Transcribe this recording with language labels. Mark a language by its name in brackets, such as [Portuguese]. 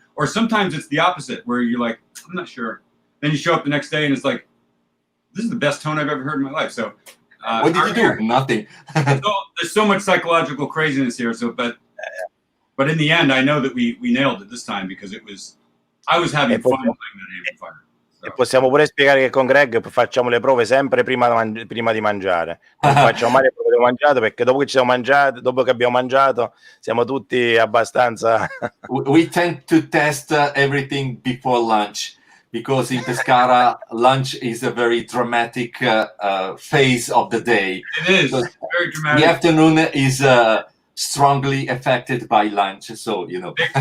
[English] Or sometimes it's the opposite, where you're like, I'm not sure. Then you show up the next day and it's like, this is the best tone I've ever heard in my life. So what did you do? Nothing. There's so much psychological craziness here. So, but in the end, I know that we nailed it this time because I was having fun playing that amplifier. So. [Italian] E possiamo pure spiegare che con Greg facciamo le prove sempre prima di mangiare. Non facciamo mai le prove di mangiato, perché dopo che abbiamo mangiato, siamo tutti abbastanza. [English] We tend to test everything before lunch. Because in Pescara, lunch is a very dramatic phase of the day. It is very dramatic. The afternoon is strongly affected by lunch, so you know.